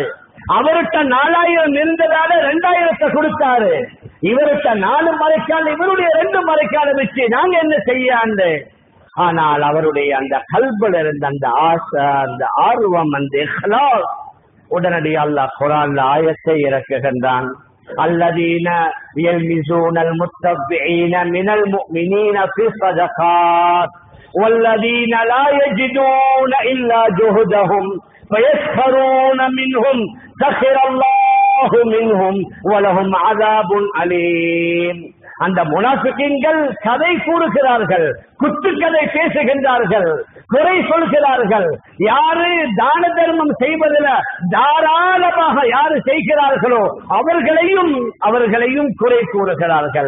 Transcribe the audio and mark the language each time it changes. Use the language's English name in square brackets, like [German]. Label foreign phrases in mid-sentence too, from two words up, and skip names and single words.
[Tamil] அவர்கிட்ட 4000 இருந்ததால 2000 கொடுத்தாரு. இவர்கிட்ட 4 மரைக்கால், இவருடைய 2 மரைக்கால வச்சு நாங்க என்ன செய்ய? ஆனால் அவருடைய அந்த கல்புல இருந்த அந்த ஆசை, அந்த ஆர்வம், அந்த இஹ்லாஸ், உடனடியாக அல்லாஹ் குர்ஆன்ல ஆயத்தை இறக்குகின்றான். [Arabic] الذين يلمزون المتطوعين من المؤمنين في الصدقات والذين لا يجدون إلا جهدهم فيسخرون منهم سخر الله منهم ولهم عذاب أليم. [Tamil] அந்த முனாஃபிகீன்கள் கதை கூறுகிறார்கள், குத்துக்கதை பேசுகின்றார்கள், குறை சொல்கிறார்கள். யாரு தான தர்மம் செய்வதில் தாராளமாக யாரு செய்கிறார்களோ அவர்களையும் குறை கூறுகிறார்கள்.